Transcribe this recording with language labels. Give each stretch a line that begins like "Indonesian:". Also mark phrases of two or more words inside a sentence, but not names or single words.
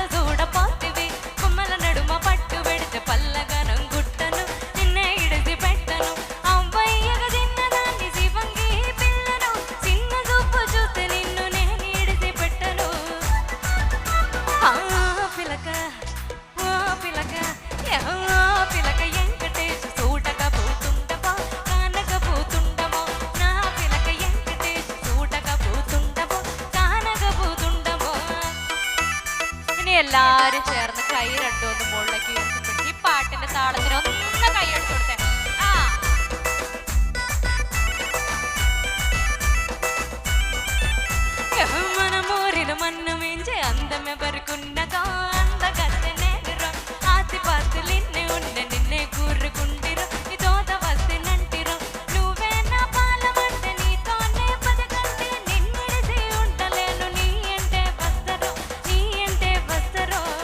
Telugu: చూడపోతివి, కొమ్మల నడుమ పట్టు వెడితే పల్లగనం గుట్టను, నిన్నే ఇడిసి పెట్టను, అవ్వయ్యగా తిన్నదాన్ని శివంగి పిల్లను, చిన్న చూపు చూస్తే నిన్ను నేను ఇడిసి పెట్టను. ఆ పిలక పిలక పిలక వెంకటేశ చూడకపోతుండవో, కానకపోతుండవో, నా పిలక వెంకటేశ చూడకపోతుండవో, കാനകപോതുണ്ടവോ.
Malayalam: ഇനി എല്ലാരും ചേർന്ന് കൈ രണ്ടോന്ന് മുകളിലേക്ക് ഉയർത്തിപ്പിടിച്ച് ഈ പാട്ടിന്റെ താളത്തിന് ഒന്ന് കൈയെടുത്ത് കൊടുത്തേ.
Telugu: ആ మనమూరిన మన్ను మించే అందమే బరుకున్నదో, అందగత్తె నేరురో, ఆసి పాస్తులిన్నే ఉండే నిన్నే కూరుకుంటిరో, నీ తోట వస్తేనంటిరో, నువ్వే నా పాలమంటే నీతోనే బతకంటే, నిన్నిడిసి ఉండలేను, నీ అంటే వస్తరో, నీ అంటే వస్తరో.